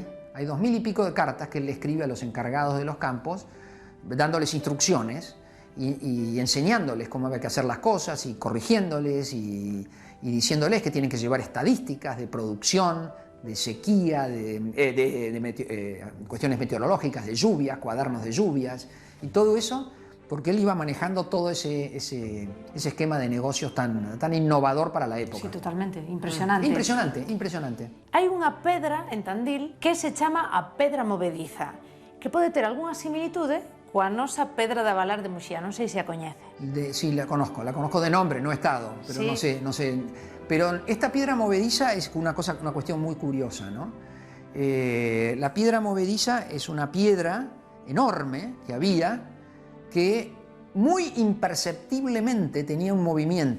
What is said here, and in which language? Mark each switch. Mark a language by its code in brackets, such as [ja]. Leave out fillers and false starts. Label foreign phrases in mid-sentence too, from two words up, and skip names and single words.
[es] Hay 2000 y pico de cartas que él le escribe a los encargados de los campos, dándoles instrucciones y enseñándoles cómo había que hacer las cosas y corrigiéndoles y diciéndoles que tienen que llevar estadísticas de producción, de sequía, cuestiones meteorológicas, de lluvias, cuadernos de lluvias y todo eso, porque él iba manejando todo ese esquema de negocios tan innovador para la época. Sí, totalmente, impresionante. Impresionante. [gl] Hai unha pedra en Tandil que se chama a Pedra Movediza, que pode ter algunha similitude coa nosa Pedra de Avalar de Muxía, non sei se a coñece. [es] Sí, la conozco de nombre, no he estado, pero sí. no sé. Pero esta piedra movediza es una cuestión muy curiosa, ¿no? La piedra movediza es una piedra enorme que había, que muy imperceptiblemente tenía un movimiento.